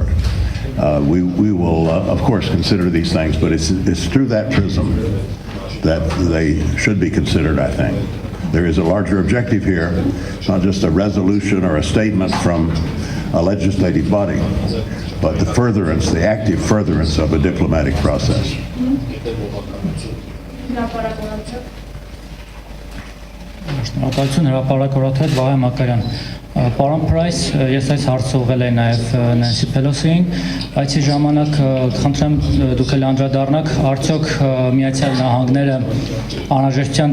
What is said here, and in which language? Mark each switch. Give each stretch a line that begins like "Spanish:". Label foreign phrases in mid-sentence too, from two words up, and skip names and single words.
English: We will, of course, consider these things, but it's through that prism that they should be considered, I think. There is a larger objective here. It's not just a resolution or a statement from a legislative body, but the furtherance, the active furtherance of a diplomatic process.
Armenian: Շնորհակալություն հրապարակորաթել Վահե Մակարյան։ Պարոն Փրայս, ես այս հարցը ուղղել եմ նաև Նենսի Փելոսիին, այցի ժամանակ խնդրեմ դուք էլ անդրադառնաք, արդյոք Միացյալ Նահանգները անհրաժեշտության